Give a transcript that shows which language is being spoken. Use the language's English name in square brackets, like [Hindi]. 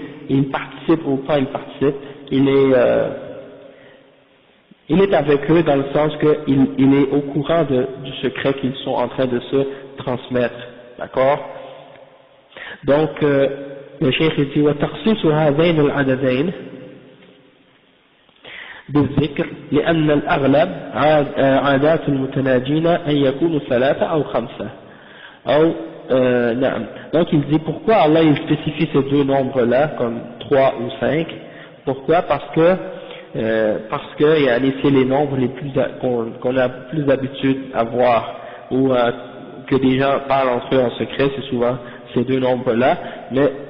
[French] Il participe ou pas il participe, il est avec eux dans le sens qu'il est au courant du secret qu'ils sont en train de se transmettre, d'accord? Donc le cheikh dit [Arabic] وتخصيص هذين العددين بالذكر لأن الأغلب عادات المتناجين أن يكونوا ثلاثة أو خمسة أو نعم. [French] Donc il dit pourquoi Allah il spécifie ces deux nombres là comme 3 ou 5. Pourquoi? Parce que c'est les nombres les plus qu'on a plus d'habitude à voir, ou que des gens parlent entre eux en secret, c'est souvent ces deux nombres là, mais